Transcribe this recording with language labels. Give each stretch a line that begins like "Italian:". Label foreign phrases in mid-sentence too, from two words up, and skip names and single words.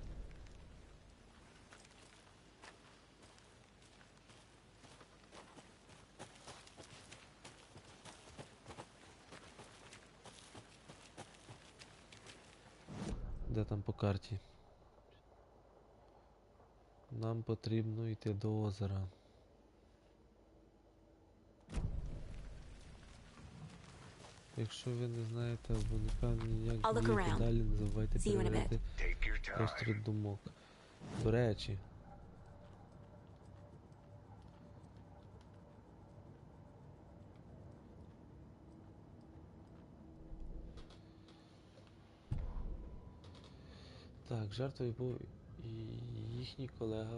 Ukrainian: Де там по карті? Нам потрібно йти до озера. Якщо ви не знаєте або не певні, як
English: I'll look
Ukrainian: діяти
English: around.
Ukrainian: далі, не забувайте
English: See you in a bit.
Ukrainian: перевірити
English: Take your time.
Ukrainian: простір думок. До речі, так, жертвою був і їхній колега.